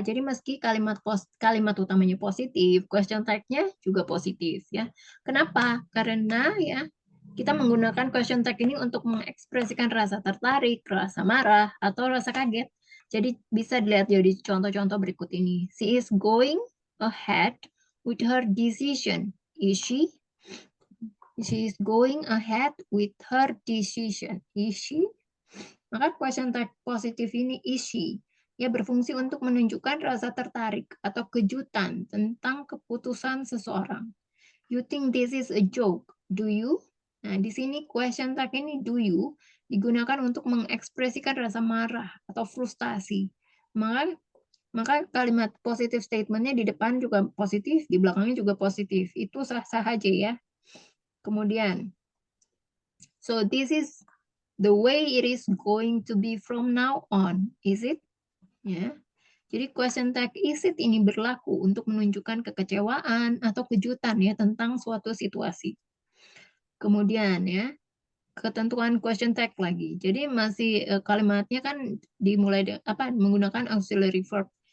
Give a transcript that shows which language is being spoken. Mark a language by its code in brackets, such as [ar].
[id] Jadi meski kalimat utamanya positif, question tag-nya juga positif ya. Kenapa? Karena ya kita menggunakan question tag ini untuk mengekspresikan rasa tertarik, rasa marah, atau rasa kaget. Jadi bisa dilihat jadi contoh-contoh berikut ini. [en] She is going ahead with her decision. Is she? She is going ahead with her decision. Is she? [id] Maka question tag positif ini [en] is she. [id] Ya berfungsi untuk menunjukkan rasa tertarik atau kejutan tentang keputusan seseorang. [en] You think this is a joke? Do you? [id] Nah, di sini question tag ini do you digunakan untuk mengekspresikan rasa marah atau frustasi. Maka kalimat positif statementnya di depan juga positif, di belakangnya juga positif. Itu sah-sah aja ya. Kemudian, [en] so this is the way it is going to be from now on, is it? [id] Ya. Jadi question tag [en] is it [id] ini berlaku untuk menunjukkan kekecewaan atau kejutan ya tentang suatu situasi. Kemudian ya, ketentuan question tag lagi. Jadi masih kalimatnya kan dimulai menggunakan auxiliary verb.